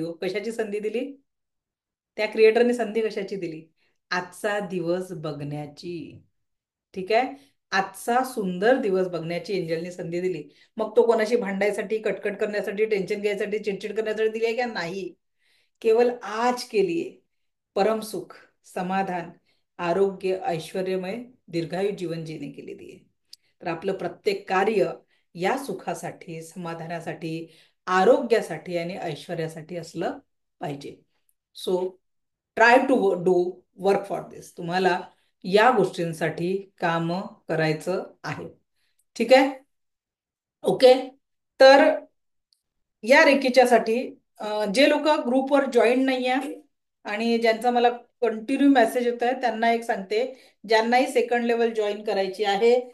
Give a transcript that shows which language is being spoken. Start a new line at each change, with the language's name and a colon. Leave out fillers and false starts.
Marathi: हो, कशाची संधी दिली? त्या क्रिएटरनी संधी कशाची दिली? आजचा दिवस बघण्याची. ठीक आहे. आजचा सुंदर दिवस बघण्याची एंजलनी संधी दिली. मग तो कोणाशी भांडायसाठी, कटकट करण्यासाठी, टेन्शन घ्यायसाठी, चिडचिड करण्यासाठी दिली आहे का? नाही.
Hindi: केवल आज के लिए परम सुख, समाधान, आरोग्य, ऐश्वर्यमय, दीर्घायु जीवन जीने के लिए दिए.
Marathi: तर आपलं प्रत्येक कार्य या सुखासाठी, समाधानासाठी, आरोग्यासाठी आणि ऐश्वर्यासाठी असलं पाहिजे.
English: So try to do work for this.
Marathi: तुम्हाला या गोष्टींसाठी काम करायचं आहे. ठीक आहे. ओके. तर या रेकीच्यासाठी जे लोक ग्रुपवर जॉईन नाही आहे आणि ज्यांचा मला कंटिन्यू मेसेज येत आहे त्यांना एक सांगते, ज्यांनाही सेकंड लेवल जॉईन करायची आहे